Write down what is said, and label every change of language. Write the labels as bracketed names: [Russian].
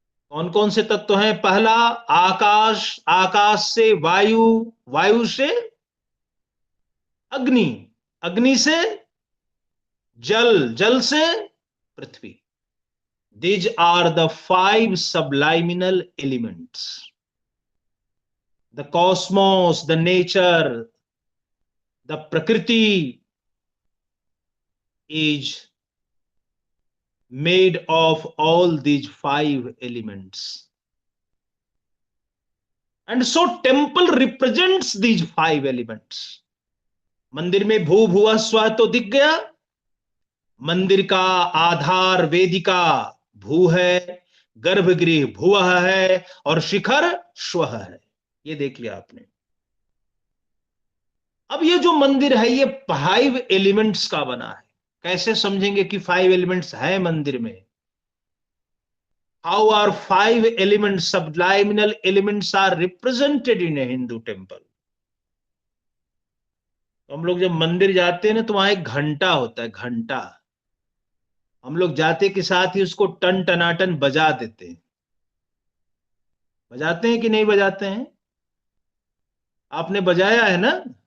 [Hindi] कौन कौन से तत्व हैं? पहला आकाश, आकाश से वायु, वायु से अग्नि, अग्नि से जल, जल से पृथ्वी। [English] These are the 5 subliminal elements. The cosmos, the nature, the prakriti is made of all these 5 elements. And so temple represents these 5 elements. [Hindi] मंदिर में भू भुवः स्वः तो दिख गया, मंदिर का आधार वेदिका भू है, गर्भगृह भुवः है और शिखर स्वः है। ये देख लिया आपने। अब ये जो मंदिर है ये 5 एलिमेंट्स का बना है। कैसे समझेंगे कि 5 एलिमेंट्स है मंदिर में? [English] How are 5 elements, subliminal elements are represented in a Hindu temple? [Hindi] तो हम लोग जब मंदिर जाते हैं ना तो वहां एक घंटा होता है, घंटा। हम लोग जाते के साथ ही उसको टन टनाटन बजा देते हैं। बजाते हैं कि नहीं बजाते हैं? आपने बजाया है ना?